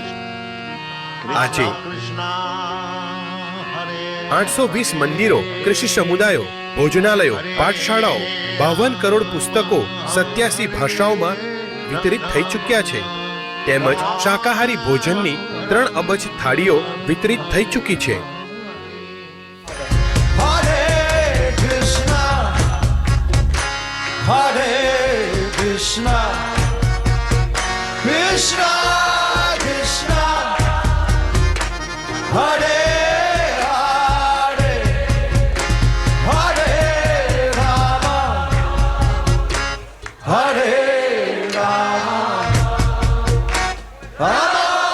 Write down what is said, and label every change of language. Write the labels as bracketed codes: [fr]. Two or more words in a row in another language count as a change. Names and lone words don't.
[gu] આજે 820 મંદિરો, કૃષિ સમુદાયો, ભોજનાલયો, પાઠશાળાઓ, 52 કરોડ પુસ્તકો 87 ભાષાઓમાં વિતરિત થઈ ચૂક્યા છે. તેમજ શાકાહારી ભોજનની 3 અબજ થાળીઓ વિતરિત થઈ ચૂકી છે. [sa] हरे कृष्ण हरे कृष्ण कृष्ण कृष्ण हरे हरे हरे राम हरे राम राम